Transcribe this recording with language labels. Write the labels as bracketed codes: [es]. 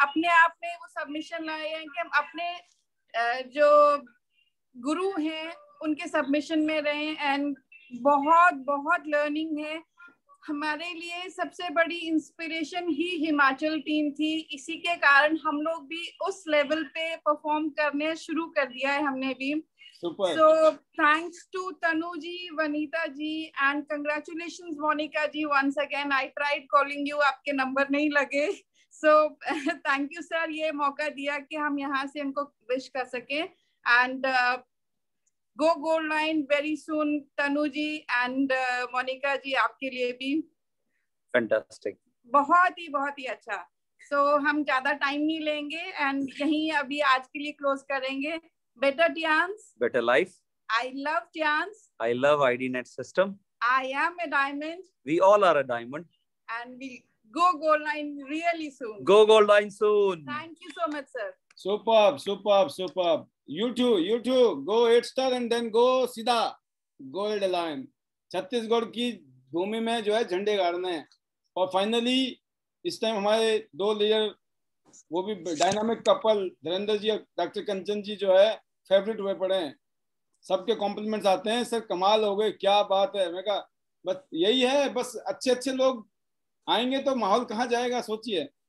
[hi] अपने आप में वो सबमिशन लाए हैं कि हम अपने जो गुरु हैं उनके सबमिशन में रहे, एंड बहुत बहुत लर्निंग है। हमारे लिए सबसे बड़ी इंस्पिरेशन ही हिमाचल टीम थी। इसी के कारण हम लोग भी उस लेवल पे परफॉर्म करने शुरू कर दिया है हमने भी। [en] So thanks to Tanu ji, Vanita ji, and congratulations Monica ji once again. I tried calling you, [hi] आपके नंबर नहीं लगे। [en] So thank you sir, [hi] ये मौका दिया कि हम यहाँ से उनको विश कर सके। [en] And go gold line very soon Tanu ji and Monica ji, [hi] आपके लिए भी फैंटास्टिक, बहुत ही अच्छा। So हम ज्यादा टाइम नहीं लेंगे एंड यहीं अभी आज के लिए क्लोज करेंगे। [en] Better Tians, better life. I love Tians. I love IDNet system. I am a diamond. We all are a diamond. And we go gold line really soon. Go gold line soon. Thank you so much, sir. Superb, superb, superb. You too. Go 8 star and then go सीधा gold line. [hi] Chhattisgarh की भूमि में जो है झंडे गाड़ने हैं। और finally इस time हमारे 2 लीडर, वो भी डायनामिक कपल, धीरेन्द्र जी और डॉक्टर कंचन जी जो है फेवरेट हुए पड़े हैं। सबके कॉम्प्लीमेंट्स आते हैं, सर कमाल हो गए, क्या बात है। मैं कहा बस यही है, बस अच्छे लोग आएंगे तो माहौल कहाँ जाएगा, सोचिए।